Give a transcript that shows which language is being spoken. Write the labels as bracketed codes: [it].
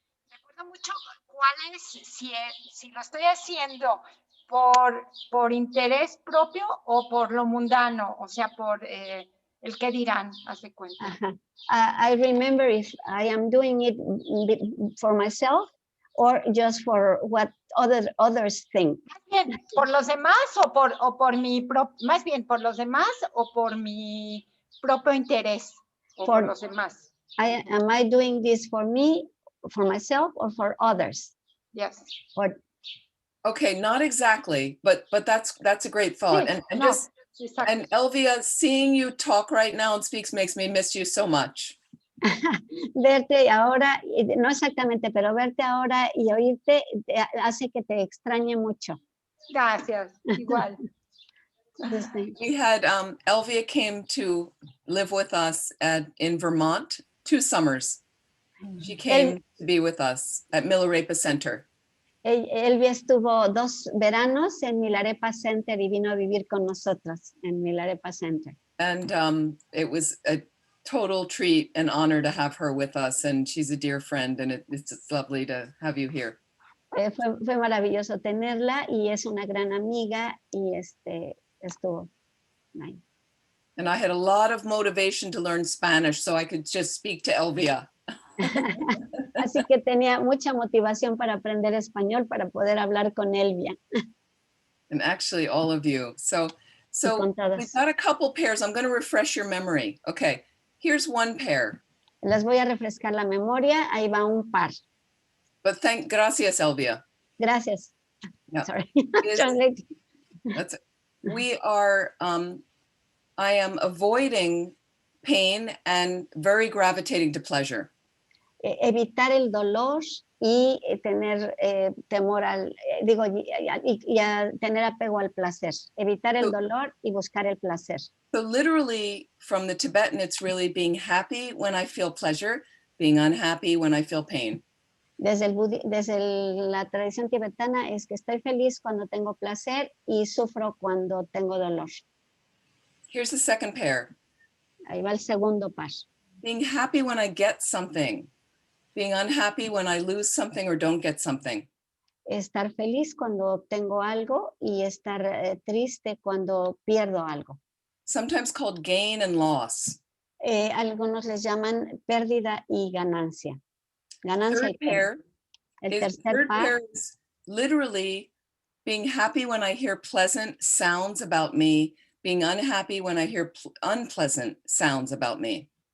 [es] Recuerdo mucho cuál es, si lo estoy haciendo por interés propio o por lo mundano, o sea, por el qué dirán, haz de cuenta. Ajá. [en] I remember if I am doing it for myself or just for what others think. [es] Más bien, por los demás o por mi más bien por los demás o por mi propio interés o por los demás. [en] Am I doing this for me, for myself, or for others? Yes. Okay, not exactly, but that's a great thought. [es] Sí, [en] And [es] no, [en] just [es] exacto. [en] and Elvia, seeing you talk right now and speaks makes me miss you so much. [es] Verte ahora, no exactamente, pero verte ahora y oírte hace que te extrañe mucho. Gracias, igual. [en] We had Elvia came to live with us in Vermont 2 summers. She came to be with us at Milarepa Center. Elvia estuvo 2 veranos en Milarepa Center y vino a vivir con nosotros en Milarepa Center. And it was a total treat and honor to have her with us. And she's a dear friend, and it's lovely to have you here. [es] Fue maravilloso tenerla y es una gran amiga y estuvo. [en] Nice. And I had a lot of motivation to learn Spanish so I could just speak to Elvia. [es] Así que tenía mucha motivación para aprender español para poder hablar con Elvia. [en] And actually all of you. So we've got a couple pairs. I'm going to refresh your memory. Okay, here's one pair. [es] Les voy a refrescar la memoria. Ahí va un par. [en] But gracias, Elvia. [es] Gracias. [en] Yeah. Sorry. We are, I am avoiding pain and very gravitating to pleasure. [es] Evitar el dolor y tener temor y tener apego al placer. Evitar el dolor y buscar el placer. [en] So literally from the Tibetan, it's really being happy when I feel pleasure, being unhappy when I feel pain. [es] Desde la tradición tibetana es que estoy feliz cuando tengo placer y sufro cuando tengo dolor. [en] Here's the second pair. [es] Ahí va el segundo par. [en] Being happy when I get something. Being unhappy when I lose something or don't get something. [es] Estar feliz cuando obtengo algo y estar triste cuando pierdo algo. [en] Sometimes called gain and loss. [es] Algunos les llaman pérdida y ganancia. Ganancia y pérdida. El tercer par [en] is literally being happy when I hear pleasant sounds about me, being unhappy when I hear unpleasant sounds about me.